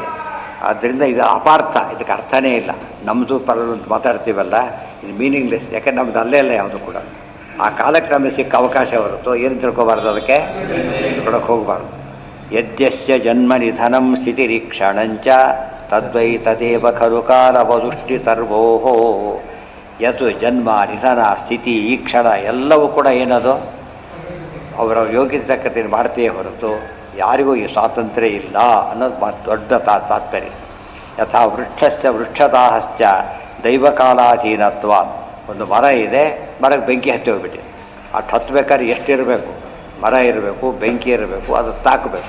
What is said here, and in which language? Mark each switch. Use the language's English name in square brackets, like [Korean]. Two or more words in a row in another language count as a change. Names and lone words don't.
[Kannada] ಆದ್ದರಿಂದ ಇದು ಅಪಾರ್ಥ, ಇದಕ್ಕೆ ಅರ್ಥನೇ ಇಲ್ಲ. ನಮ್ಮದು ಪರಲು ಅಂತ ಮಾತಾಡ್ತೀವಲ್ಲ, ಇದು ಮೀನಿಂಗ್ಲೆಸ್. ಯಾಕೆ ನಮ್ಮದು ಅಲ್ಲೇ ಅಲ್ಲ ಯಾವುದು ಕೂಡ. ಆ ಕಾಲಕ್ಕೆ ನಮಗೆ ಸಿಕ್ಕ ಅವಕಾಶ ಹೊರತು ಏನು ತಿಳ್ಕೊಬಾರ್ದು, ಅದಕ್ಕೆ ಕೊಡೋಕ್ಕೆ ಹೋಗಬಾರ್ದು. [Sanskrit] ಯಜ್ಞಸ್ಯ ಜನ್ಮ ನಿಧನಂ ಸ್ಥಿತಿರೀಕ್ಷಣಂಚ ತದ್ವೈ ತದೇವ ಖಲು ಕಾಲವದುಷ್ಟಿತರ್ವೋಹೋ. ಯತ್ ಜನ್ಮ ನಿಧನ ಸ್ಥಿತಿ ಈ ಕ್ಷಣ [Kannada] ಎಲ್ಲವೂ ಕೂಡ ಏನದು ಅವರ ಯೋಗ್ಯತೆ ತಕ್ಕಂತೆ ಮಾಡ್ತೀಯೇ ಹೊರತು ಯಾರಿಗೂ ಈ ಸ್ವಾತಂತ್ರ್ಯ ಇಲ್ಲ ಅನ್ನೋದು ದೊಡ್ಡ ತಾತ್ಪರ್ಯ. [Sanskrit] ಯಥಾ ವೃಕ್ಷದಾಹಶ್ಚ ದೈವಕಾಲಾಧೀನತ್ವ. [Kannada] ಒಂದು ಮರ ಇದೆ, ಮರಕ್ಕೆ ಬೆಂಕಿ ಹತ್ತಿ ಹೋಗ್ಬಿಟ್ಟಿದೆ. ಅಷ್ಟು ಹತ್ತಬೇಕಾದ್ರೆ ಎಷ್ಟಿರಬೇಕು, ಮರ ಇರಬೇಕು, ಬೆಂಕಿ ಇರಬೇಕು, ಅದು ತಾಕಬೇಕು.